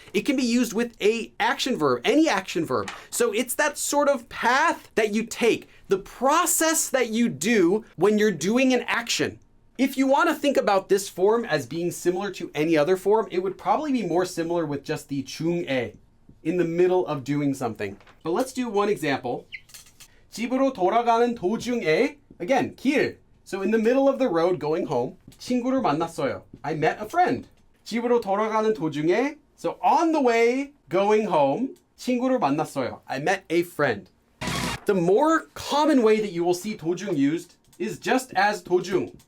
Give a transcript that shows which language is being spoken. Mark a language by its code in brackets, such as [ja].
[en] It can be used with a action verb, any action verb. So it's that sort of path that you take, the process that you do when you're doing an action. If you want to think about this form as being similar to any other form, it would probably be more similar with just the 중에, in the middle of doing something. But let's do one example. [ko] 집으로 돌아가는 도중에, again, 길. [en] So in the middle of the road going home, [ko] 친구를 만났어요. [en] I met a friend. [ko] 집으로 돌아가는 도중에, [en] so on the way going home, [ko] 친구를 만났어요. [en] I met a friend. The more common way that you will see 도중 used is just as 도중.